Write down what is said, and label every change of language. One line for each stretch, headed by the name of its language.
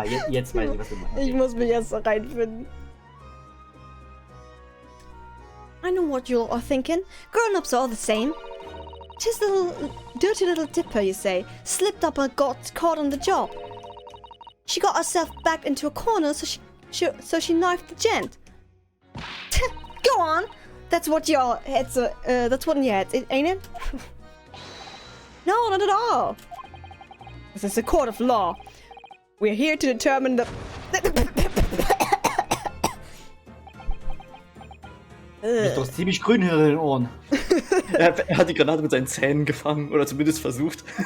German: Jetzt weiß ich, was du meinst. Ich muss mich erst da reinfinden.
English: I know what you are thinking. Grown-ups are all the same. Tis the dirty little dipper, you say, slipped up and got caught on the job. She got herself backed into a corner, so she knifed the gent. Go on. That's what your head's. That's what in your head, ain't it? No, not at all. This is a court of law. We're here to determine the...
German: Du bist doch ziemlich grün hier in den Ohren. Er hat die Granate mit seinen Zähnen gefangen, oder zumindest versucht.